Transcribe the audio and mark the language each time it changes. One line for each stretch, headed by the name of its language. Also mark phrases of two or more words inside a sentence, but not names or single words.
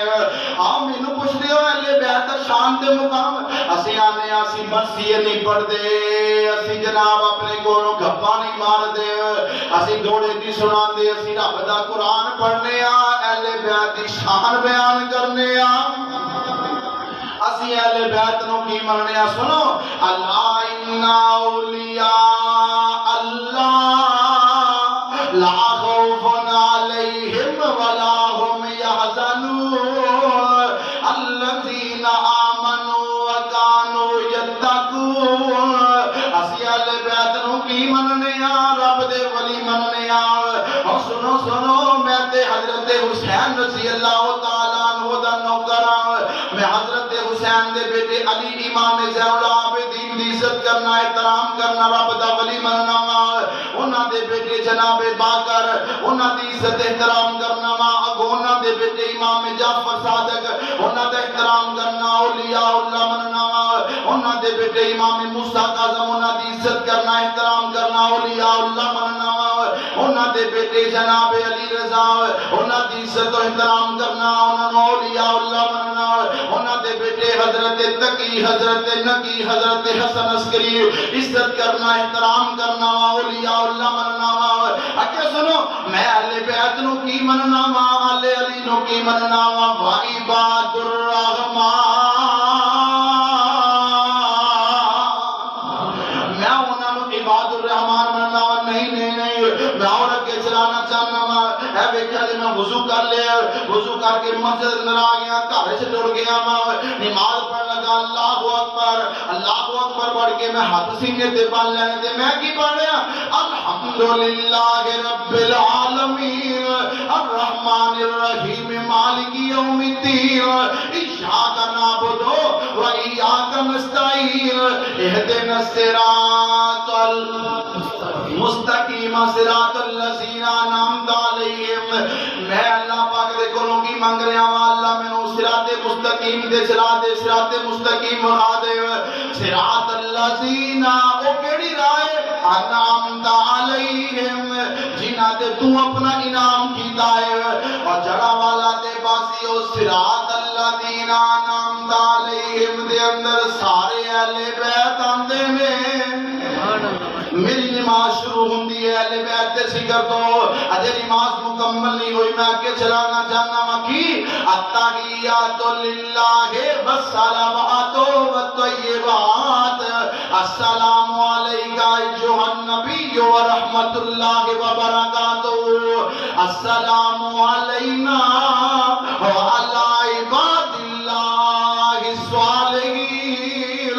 Punjabi: ہاں مینوں پوچھدے ہو اہل بیت شان تے مقام، اسی آنے اسی مرثیے نہیں پڑھ دے، اسی جناب اپنے کولوں گپا نہیں مار دے، اسی گھوڑے دی سنا دے، اسی رب دا قرآن پڑھنے آ، اہل بیت دی شان بیان کرنے آ۔ اسی اہل بیت نو کی مننے آ؟
Arabic: سنو اللہ ان اولیاء اللہ لا خوف علیہم ولا هم يحزنون الذین آمنوا وکانوا یتقون۔
Punjabi: اسی اہل بیت نو کی مننے آ؟ رب دے ولی مننے آ۔ اور سنو سنو میں تے حضرت حسین
Arabic: رضی اللہ تعالیٰ عنہ
Punjabi: دا نوکر ہاں، میں حضرت حسین دے بیٹے علی امام زین العابدین دی عزت کرنا، احترام کرنا، رب دا ولی مننا وا۔ انہاں دے بیٹے جناب باقر، انہاں دی عزت احترام کرنا وا۔ اگوں انہاں دے بیٹے امام جعفر صادق، انہاں دا احترام کرنا، اولیاء اللہ مننا وا۔ انہاں دے بیٹے امام موسیٰ کاظم، انہاں دی عزت کرنا، احترام کرنا، اولیاء اللہ مننا وا۔ انہاں دے بیٹے جناب علی رضا، انہاں دی عزت و احترام کرنا، انہاں اولیاء اللہ مننا۔ انہاں دے بیٹے حضرت تقی، حضرت نقی، حضرت حسن عسکری، عزت کرنا، احترام کرنا، اولیاء اللہ مننا وا۔ اچھا سنو میں اہل بیت نو کی مننا وا، اہل علی نو کی مننا وا۔
Arabic: وعباد الرحمن،
Punjabi: میں انہاں نو عباد الرحمن مننا وا۔ نہیں نہیں نہیں، میں اور اگے چلانا چاہنا وا۔ اے ویکھیا جے میں وضو کر لیا، وضو کر کے مسجد اندر آ گیا، گھر سے ٹر گیا وا، نماز پڑھ لگا،
Arabic: اللہ اکبر اللہ اکبر
Punjabi: پڑھ کے میں ہاتھ سینے تے بن لینے تے میں کی پڑھیا
Arabic: الحمدللہ رب العالمین الرحمن الرحیم مالک یوم الدین ایاک نعبد و ایاک نستعین اهدنا الصراط المستقیم صراط الذین انعمت علیہم۔
Punjabi: میں اللہ پاک دے کولوں کی منگ رہا ہاں، اللہ مینوں صراط مستقیم دے صراط مستقیم بنا دے۔
Arabic: صراط الذین
Punjabi: او کیڑی راہ
Arabic: انعمت علیہم
Punjabi: جنہاں تے تو اپنا انعام کیتا ہے، اور جڑا والا دے باسی او
Arabic: صراط الذین انعمت علیہم
Punjabi: دے اندر سارے اہل بیت آندے نے۔ میری نماز شروع ہوندی ہے اہل بیت دے ذکر تو، اجے نماز مکمل نہیں ہوئی، میں کہ چلانا چاہنا وا کی
Arabic: التحیات للہ والصلوات والطیبات السلام علیک ایھا النبی ورحمۃ اللہ وبرکاتہ السلام علینا وعلی عباد اللہ الصالحین۔